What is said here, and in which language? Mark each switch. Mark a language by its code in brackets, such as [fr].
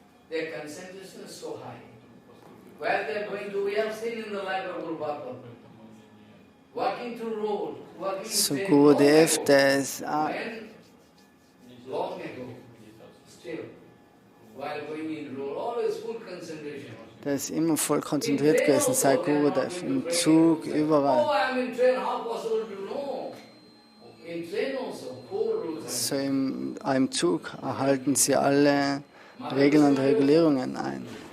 [en] their concentration is so high. Where they are going to, we have seen in the life of Guru-Vaishnav. Walking through road, walking so train, [de] Gurudev, der ist [en] long ago, still, while going in road, always full concentration. [de] Der ist immer voll konzentriert gewesen, sei Gurudev, im Zug, überall. [en] Oh, I'm in train, how possible to know? In train also, four rules. [de] So im Zug erhalten sie alle Regeln und Regulierungen ein.